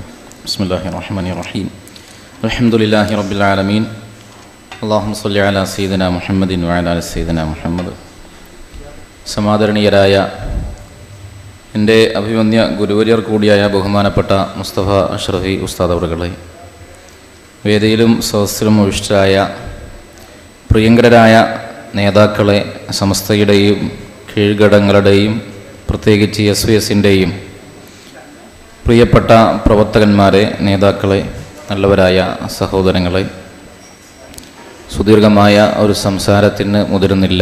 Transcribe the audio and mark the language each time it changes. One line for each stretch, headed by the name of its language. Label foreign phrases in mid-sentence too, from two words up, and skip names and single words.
Arabic: بسم الله الرحمن الرحيم. الحمد لله رب العالمين. اللهم صل على سيدنا محمد وعلى آل سيدنا محمد.
Malayalam: സമാദരണീയരായ എൻ്റെ അഭിവന്യ ഗുരുവര്യർ കൂടിയായ ബഹുമാനപ്പെട്ട മുസ്തഫ അഷ്റഫി ഉസ്താദ് അവറുകളെ, വേദിയിലും സദസ്സിലും ഉപവിഷ്ടരായ പ്രിയങ്കരായ നേതാക്കളെ, സമസ്തയുടെയും കീഴ്ഘടകങ്ങളുടെയും പ്രത്യേകിച്ച് SYSൻ്റെയും പ്രിയപ്പെട്ട പ്രവർത്തകന്മാരെ, നേതാക്കളെ, നല്ലവരായ സഹോദരങ്ങളെ, സുദീർഘമായ ഒരു സംസാരത്തിന് മുതിരുന്നില്ല.